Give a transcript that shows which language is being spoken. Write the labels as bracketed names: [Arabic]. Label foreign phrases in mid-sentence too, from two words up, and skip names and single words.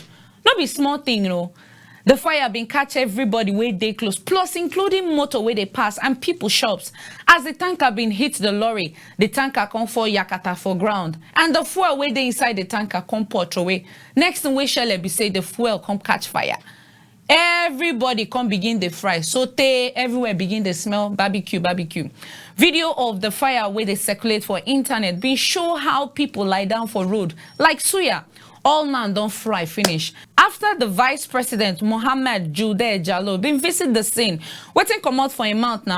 [Nigerian Pidgin] No be small thing, you know. The fire been catch everybody wey dey close, plus including motor wey dey pass and people shops. As the tanker been hit the lorry, the tanker come fall yakata for ground, and the fuel wey dey inside the tanker come pour away. Next thing wey shele be say the fuel come catch fire. Everybody come begin the fry, saute, everywhere begin the smell barbecue. Video of the fire where they circulate for internet been show how people lie down for road like suya. All man don't fry finish. After the Vice President Mohammed Jude Jallo been visit the scene, waiting come out for a month now.